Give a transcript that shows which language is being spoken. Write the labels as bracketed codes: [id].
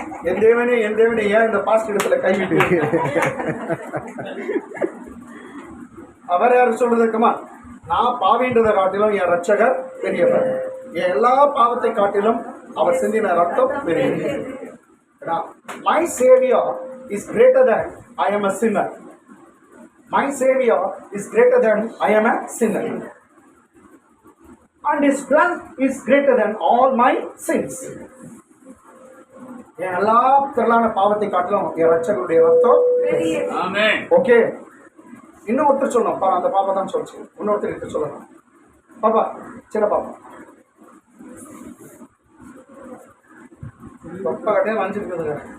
[ta] என் தேவனே ஏன் இந்த பாஸ்ட் இடத்துல கைவிட்டு? அவர் யாரு சொல்றதுக்குமா? நான் பாவின்றதை காட்டிலும் என் ரட்சகர் பெரியவர். என் எல்லா பாவத்தை காட்டிலும் அவர் சிந்தின ரத்தம் பெரியவர். [en] My Savior is greater than I am a sinner. My Savior is greater than I am a sinner. And His blood is greater than all my sins. [ta] என் எல்லா திரளான பாவத்தை காட்டிலும் என் ரட்சகருடைய ரத்தம். ஆமென். ஓகே. இன்னும் ஒருத்தர் சொல்லணும் பாரு, அந்த பாப்பா தான் சொல்லுச்சு. இன்னொருத்தர் கிட்ட சொல்லணும். பாப்பா, சின்ன பாப்பா பப்பா கட்டே வாங்கிருக்குதுங்க.